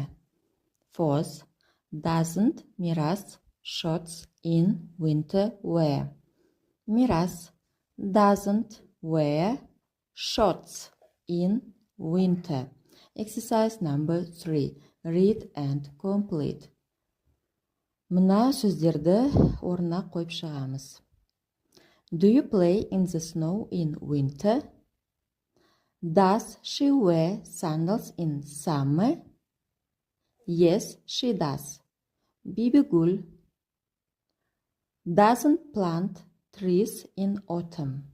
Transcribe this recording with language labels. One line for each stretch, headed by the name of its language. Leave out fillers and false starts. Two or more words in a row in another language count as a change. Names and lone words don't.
English: Fourth, doesn't Miras shorts in winter wear. Miras doesn't wear shorts in winter. Exercise number 3. Read and complete.
Kazakh: Мына сөздерді орнына қойып шығамыз.
English: Do you play in the snow in winter? Does she wear sandals in summer? Yes, she does. Bibigul doesn't plant trees in autumn.